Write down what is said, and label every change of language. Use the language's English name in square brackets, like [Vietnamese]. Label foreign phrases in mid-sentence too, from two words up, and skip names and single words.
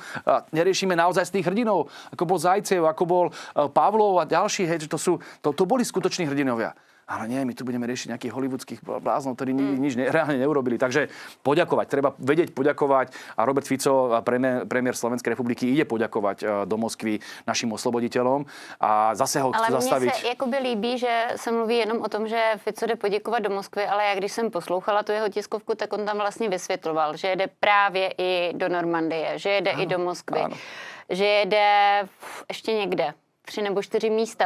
[Slovak] A neriešime naozaj z tých hrdinov, ako bol Zajcev, ako bol Pavlov a ďalší, hej, že to boli skutoční hrdinovia. Ale nie, my tu budeme riešiť nejakých hollywoodských bláznov, ktorí nič reálne neurobili. Takže poďakovať, treba vedieť poďakovať a Robert Fico, premiér Slovenskej republiky, ide poďakovať do Moskvy našim osloboditeľom a zase ho chce zastaviť. [Czech] Ale mně se jakoby líbí, že se mluví jenom o tom, že Fico jde poděkovat do Moskvy, ale já když jsem poslouchala tu jeho tiskovku, tak on tam vlastně vysvětloval, že jede právě i do Normandie, že jede i do Moskvy, že jede ještě někde. 3 nebo 4 místa.